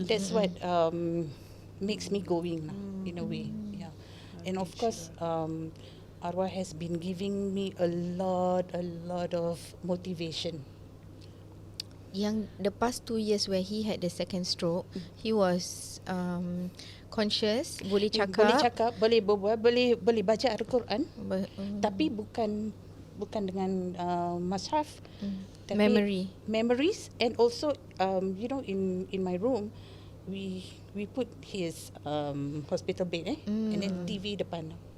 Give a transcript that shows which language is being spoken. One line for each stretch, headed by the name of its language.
English: That's what makes me going lah, in a way. Yeah. And of course, Arwah has been giving me a lot of motivation. Yang the past 2 years where he had the second stroke, he was conscious,
Malay: boleh cakap, Boleh cakap, boleh berbual, boleh baca Al-Quran, tapi bukan dengan mushaf.
English: Tapi memories, and also you know, in my room we put his hospital bed and then TV depan.